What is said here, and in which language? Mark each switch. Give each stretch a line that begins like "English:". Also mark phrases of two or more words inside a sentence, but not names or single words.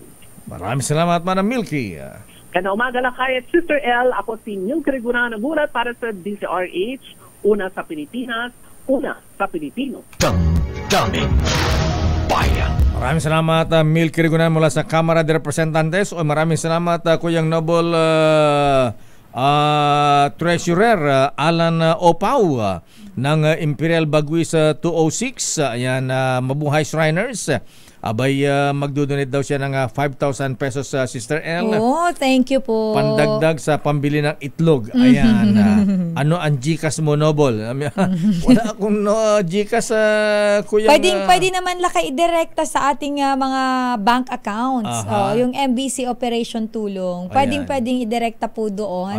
Filipino: Maraming salamat, Madam Milky. Kana umaga lang kayo, Sister L. Ako si Milky Regunan nagulat para sa DZRH. Una sa Pilipinas, una sa Pilipino. Damdamin Bayan. Maraming salamat, Milky Regunan mula sa Kamara de Representantes. O maraming salamat, Kuyang Noble Treasurer Alan Opau ng Imperial Baguis 206. Ayan, mabuhay Shriners. Abay, magdodonate daw siya ng 5,000 pesos sa Sister L.
English: Oh, thank you po.
Filipino: Pandagdag sa pambili ng itlog. Ayan. Ano ang GCash mo, Noble? Wala akong GCash, kuya. Pwede naman lakay direkta sa ating mga bank accounts. Yung MBC Operation Tulong. Pwedeng idirekta po doon.